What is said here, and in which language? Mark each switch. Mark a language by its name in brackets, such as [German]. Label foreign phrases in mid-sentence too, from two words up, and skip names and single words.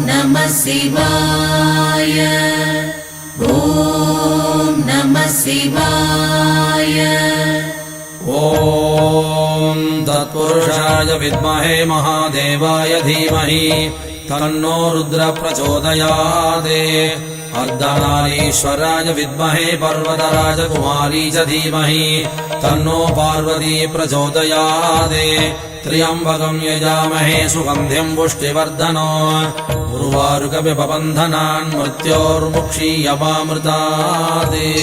[Sanskrit] नमः शिवाय ॐ नमः शिवाय. ॐ तत्पुरुषाय विद्महे महादेवाय धीमहि तन्नो रुद्र प्रचोदयात्. अर्धनारीश्वराय विद्महे पर्वतराजकुमारी च धीमहि तन्नो पार्वती प्रचोदयात्. त्र्यम्बकं यजामहे सुगन्धिं पुष्टिवर्धनो उर्वारुकविपबन्धनान् मृत्योर्मुक्षीयमामृतात्.